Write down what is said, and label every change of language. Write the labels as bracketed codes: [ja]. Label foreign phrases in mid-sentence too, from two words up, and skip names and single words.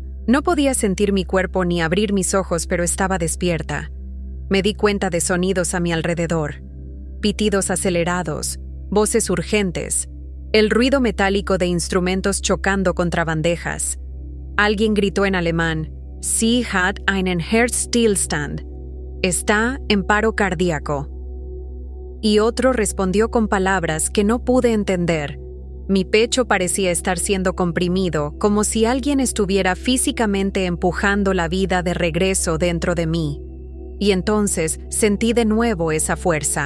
[es] No podía sentir mi cuerpo ni abrir mis ojos, pero estaba despierta. Me di cuenta de sonidos a mi alrededor. Pitidos acelerados, voces urgentes, el ruido metálico de instrumentos chocando contra bandejas. Alguien gritó en alemán: [de] Sie hat einen Herzstillstand. [es] Está en paro cardíaco. Y otro respondió con palabras que no pude entender. Mi pecho parecía estar siendo comprimido, como si alguien estuviera físicamente empujando la vida de regreso dentro de mí. Y entonces sentí de nuevo esa fuerza.